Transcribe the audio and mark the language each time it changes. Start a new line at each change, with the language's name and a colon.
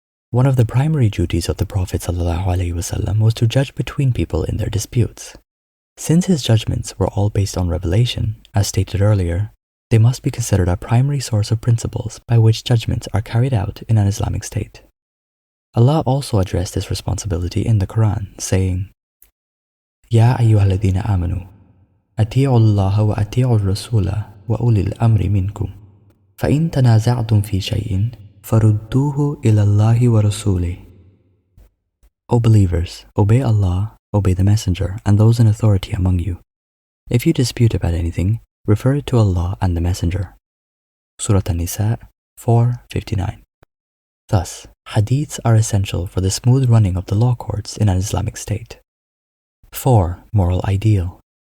English: One of the primary duties of the Prophet ﷺ was to judge between people in their disputes. Since his judgments were all based on revelation, as stated earlier, they must be considered a primary source of principles by which judgments are carried out in an Islamic state. Allah also addressed this responsibility in the Quran, saying,
Arabic: يا أيها الذين آمنوا أطيعوا الله وأطيعوا الرسول وأولي الأمر منكم فإن تنازعتم في شيء فردوه إلى الله ورسوله.
English: O believers, obey Allah, obey the Messenger, and those in authority among you. If you dispute about anything, refer it to Allah and the Messenger. Surah An-Nisa 4:59. Thus, hadiths are essential for the smooth running of the law courts in an Islamic state. 4. Moral ideal.